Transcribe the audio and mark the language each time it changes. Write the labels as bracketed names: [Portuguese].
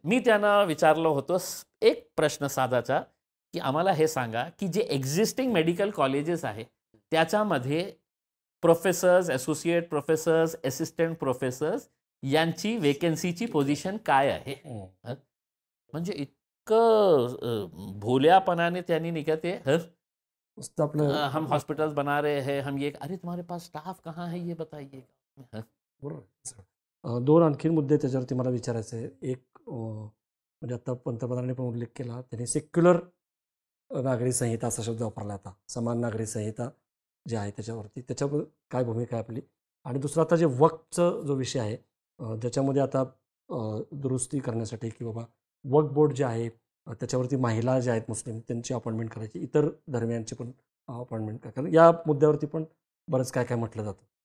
[Marathi] मी त्यांना विचारलं होतं एक प्रश्न साधाचा की आम्हाला हे सांगा की जे एक्झिस्टिंग मेडिकल कॉलेजेस आहे त्याच्यामध्ये professors, associate professors, assistant professors यांची वेकेन्सीची पोझिशन काय आहे. हं. म्हणजे इतकं भोल्यापणाने त्यांनी नाही का ते नुसतं आपलं [Hindi] हम हॉस्पिटल्स बना रहे हैं, हम ये, अरे तुम्हारे पास स्टाफ कहाँ है ये बताइए. [Marathi] बरोबर. दोन आणखीन मुद्दे त्याच्यावरती मला विचारायचे आहे. एक म्हणजे आता पंतप्रधानांनी पण उल्लेख केला, त्यांनी सेक्युलर नागरी संहिता असा शब्द वापरला. आता समान नागरी संहिता जी आहे त्याच्यावरती, त्याच्यावर काय भूमिका आहे आपली. आणि दुसरा आता जे वक्फचा जो विषय आहे, ज्याच्यामध्ये आता दुरुस्ती करण्यासाठी की बाबा वक्फ बोर्ड जे आहे त्याच्यावरती महिला ज्या आहेत मुस्लिम त्यांची अपॉइंटमेंट करायची, इतर धर्मियांची पण अपॉइंटमेंट करायची, या मुद्द्यावरती पण बरंच काय काय म्हटलं जातं.